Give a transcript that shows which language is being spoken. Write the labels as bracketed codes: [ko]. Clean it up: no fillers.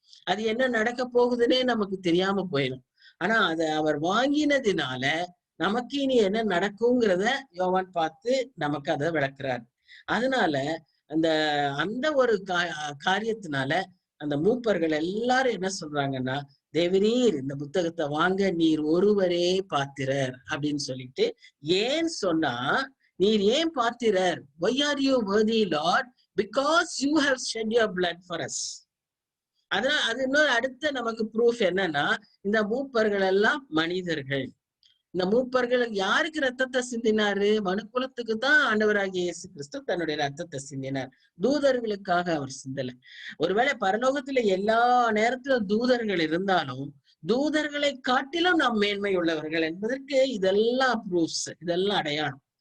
[ta] அது என்ன நடக்க போகுதுன்னே நமக்கு தெரியாம போயிடும். ஆனா அதை அவர் வாங்கினதுனால நமக்கு இனி என்ன நடக்குங்கிறத யோவான் பார்த்து நமக்கு அதை விளக்குறாரு. அதனால அந்த ஒரு காரியத்தினால அந்த மூப்பர்கள் எல்லாரும் என்ன சொல்றாங்கன்னா, தேவரீர் இந்த புத்தகத்தை வாங்க நீர் ஒருவரே பாத்திரர் அப்படின்னு சொல்லிட்டு, ஏன் சொன்னா நீர் ஏன் பாத்திரர்? [en] Why are you worthy, Lord? Because you have shed your blood for us. [ta] அதனால அது இன்னொரு அடுத்த நமக்கு ப்ரூஃப் என்னன்னா, இந்த மூப்பர்கள் எல்லாம் மனிதர்கள். இந்த மூப்பர்கள் யாருக்கு ரத்தத்தை சிந்தினாரு? மனுக்குலத்துக்கு தான் ஆண்டவராகிய இயேசு கிறிஸ்து தன்னுடைய ரத்தத்தை சிந்தினார். தூதர்களுக்காக அவர் சிந்தல. ஒருவேளை பரலோகத்துல எல்லா நேரத்திலும் தூதர்கள் இருந்தாலும், தூதர்களை காட்டிலும் நாம் மேன்மை உள்ளவர்கள் என்பதற்கு இதெல்லாம் ப்ரூஃப்ஸ், இதெல்லாம் அடையாளம்.